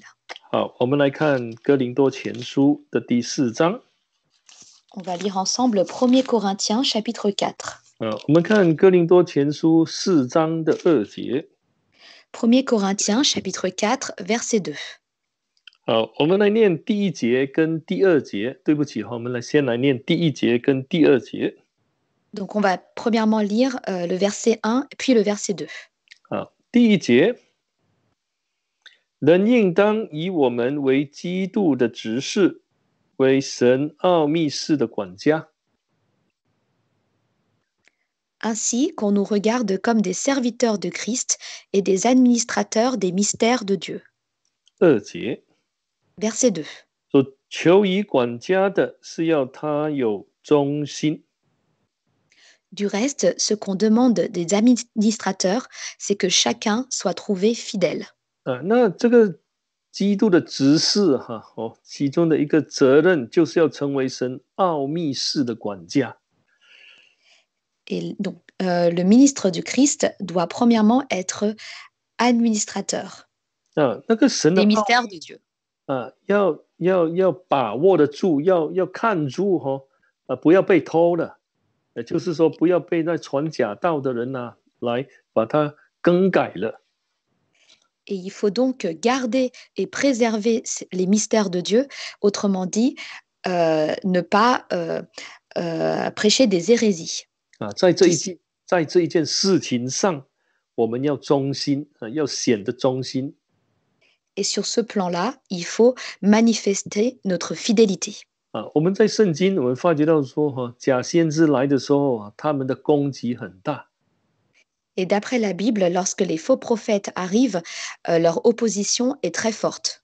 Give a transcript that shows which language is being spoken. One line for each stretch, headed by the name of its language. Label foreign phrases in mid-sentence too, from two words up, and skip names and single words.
Chinese: 好，我们来看哥林多前书的第4章。
French: On va lire ensemble 1 Corinthiens chapitre 4.
Chinese: 我们看哥林多前书4章的2节。
French: 1 Corinthiens chapitre 4 verset 2.
Chinese: 好，我们来念第1节跟第2节。对不起我们先来念第1节跟第2节。
French: Donc on va premièrement lire le verset 1 puis le verset 2.
Chinese: 好，第1节，人应当以我们为基督的执事，为神奥秘事的管家。
French: Ainsi qu'on nous regarde comme des serviteurs de Christ et des administrateurs des mystères de Dieu.
Chinese: 2 节，
French: Verset 2.
Chinese: 所求以管家的是要他有忠心。
French: Du reste, ce qu'on demande des administrateurs, c'est que chacun soit trouvé fidèle.
Chinese: 那这个基督的执事其中的一个责任就是要成为神奥秘事的管家。
French: Et donc, le ministre du Christ doit premièrement être administrateurs
Chinese: 那个神的
French: des
Chinese: 奥
French: mystères de Dieu.
Chinese: 要把握得住，要看住不要被偷了，就是说不要被那传假道的人来把它更改了。
French: Et il faut donc garder et préserver les mystères de Dieu, autrement dit, ne pas prêcher des hérésies.
Chinese: 在这一件事情上，我们要忠心要显得忠心。
French: Et sur ce plan-là, il faut manifester notre fidélité.
Chinese: 我们在圣经我们发觉到说假先知来的时候他们的攻击很大。
French: Et d'après la Bible, lorsque les faux prophètes arrivent, leur opposition est très forte.